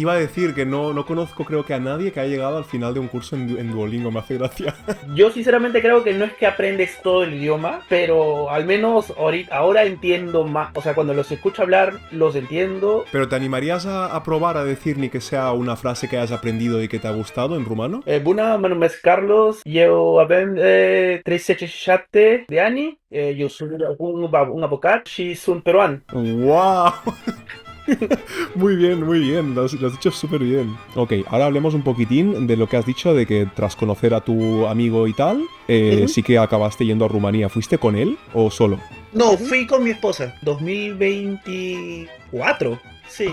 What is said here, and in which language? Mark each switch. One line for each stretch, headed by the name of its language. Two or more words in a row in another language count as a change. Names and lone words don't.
Spanish: te iba a decir que no conozco creo que a nadie que haya llegado al final de un curso en Duolingo, me hace gracia. Yo sinceramente creo que no es que aprendes todo el idioma, pero al menos ahora entiendo más. O sea, cuando los escucho hablar, los entiendo. Pero ¿te animarías a probar a decir ni que sea una frase que hayas aprendido y que te ha gustado en rumano?
Romanian: Bună, mă numesc Carlos, eu avem 37 de ani, eu sunt un avocat și sunt peruan.
Spanish: ¡Wow! Muy bien, lo has dicho súper bien. Ok, ahora hablemos un poquitín de lo que has dicho de que tras conocer a tu amigo y tal, Ujú. sí que acabaste yendo a Rumanía. ¿Fuiste con él o solo? No, fui con mi esposa, 2024. Sí.